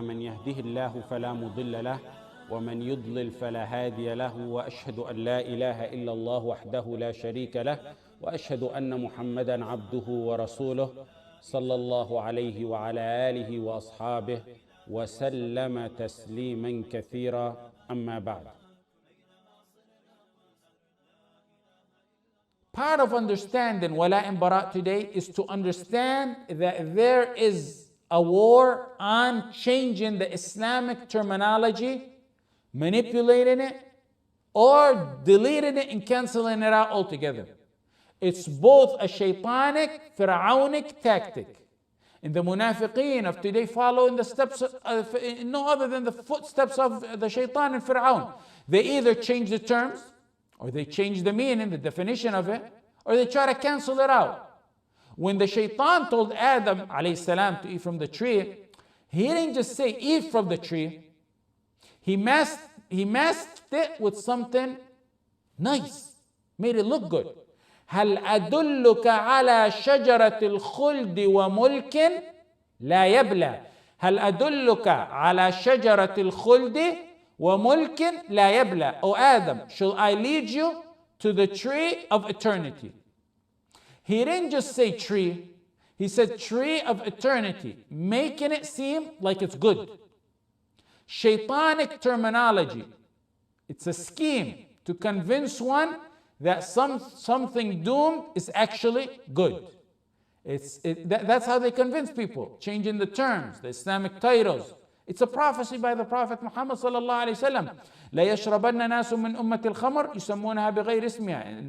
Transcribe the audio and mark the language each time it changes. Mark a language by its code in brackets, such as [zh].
[ar] من يهده الله فلا مضل له ومن يضلل فلا هادي له، وأشهد أن لا إله إلا الله وحده لا شريك له، وأشهد أن محمدا عبده ورسوله صلى الله عليه وعلى آله وأصحابه وسلم تسليما كثيرا. أما بعد. [en] Part of understanding Walaa and Baraa today is to understand that there is a war on changing the Islamic terminology, manipulating it, or deleting it and canceling it out altogether. It's both a Shaytaanic, Fir'awnic tactic. And the Munaafiqeen of today follow in the steps of, no other than the footsteps of the Shaytaan and Fir'awn. They either change the terms, or they change the meaning, the definition of it, or they try to cancel it out. When the Shaytaan told Adam alayhi salam to eat from the tree, he didn't just say eat from the tree. He masked it with something nice, made it look good. [ar] هل أدلك على شجرة الخلد وملك لا يبلى. هل أدلك على شجرة الخلد وَمُلْكٍ لَا يَبْلَى. [en] O Adam, shall I lead you to the tree of eternity? He didn't just say tree, he said tree of eternity, making it seem like it's good. Shaytaanic terminology. It's a scheme to convince one that something doomed is actually good. That's how they convince people, changing the terms, the Islamic titles. It's a prophecy by the Prophet Muhammad sallallahu alaihi wasallam. [ar] لا يشربن ناس من أمة الخمر يسمونها بغير اسمها.